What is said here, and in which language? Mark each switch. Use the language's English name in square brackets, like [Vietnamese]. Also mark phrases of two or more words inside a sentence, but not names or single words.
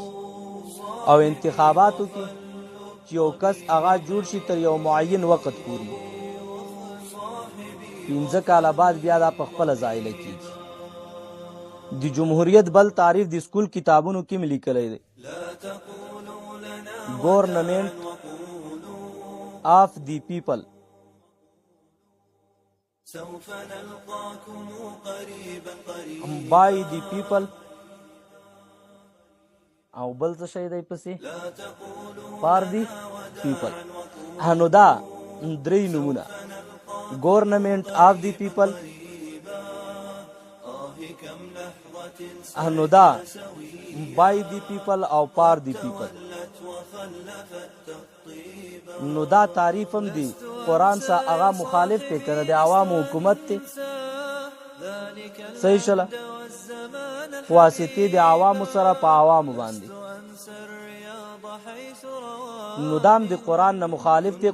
[Pashto] او انتخاباتو کې چې یو کس هغه جوړ شي تر یو معین وخت پورې 15 کاله بعد بیا دا په خپله زایله کېږي. د جمهوریت بل تعریف د سکول کتابونو کې مې لیکلی دی، [English] government of the people, by the people، [Pashto] او بل څه شی دی پسې [English] for the people. [Pashto] نو دا درې نومونه [English] government of the people, [Pashto] نو دا [English] by the people [Pashto] او [English] for the people. [Pashto] نو دا تعریف هم دی قرآن سره هغه مخالف دی کنه د عوامو حکومت دی، صحیح شله واسطې د عوامو سره په عوامو باندې. نو دام د قرآن نه مخالف دی.